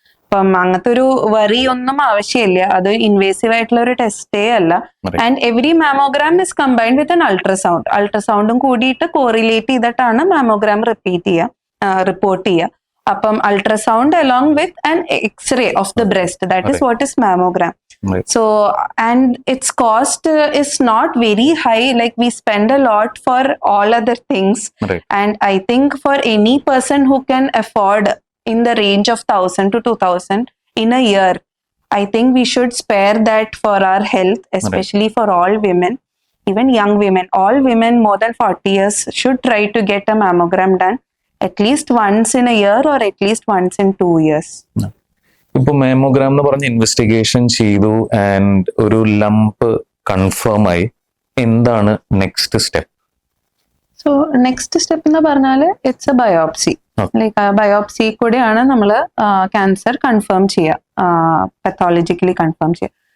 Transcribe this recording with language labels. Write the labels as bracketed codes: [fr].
[ml] അപ്പം അങ്ങനത്തെ ഒരു വറി ഒന്നും ആവശ്യമില്ല. അത് ഇൻവേസീവ് ആയിട്ടുള്ള ഒരു ടെസ്റ്റേ അല്ല. [en] And every mammogram is combined with an ultrasound. [ml] അൾട്രാസൗണ്ടും കൂടിയിട്ട് കോറിലേറ്റ് ചെയ്തിട്ടാണ് മാമോഗ്രാം റിപ്പോർട്ട് ചെയ്യുക. [en] അപ്പം ultrasound along with an x ray of the breast, that is what is mammogram. So, and its cost is not very high. Like we spend a lot for all other things. And I think for any person who can afford in the range of 1,000 to 2,000 in a year, I think we should spare that for our health, especially for all women, even young women. All women more than 40 years should try to get a mammogram done at least once in a year or at least once in 2 years. [ml] ഇപ്പൊ mammogram എന്ന് പറഞ്ഞ് investigation ചെയ്തു and ഒരു lump confirm ആയി, എന്താണ് next step? So next step എന്ന് പറഞ്ഞാല് [en] It's a biopsy. [ml] Like biopsy കൂടെയാണ് നമ്മൾ ക്യാൻസർ കൺഫേം ചെയ്യുക, പത്തോളജിക്കലി കൺഫേം ചെയ്യുക.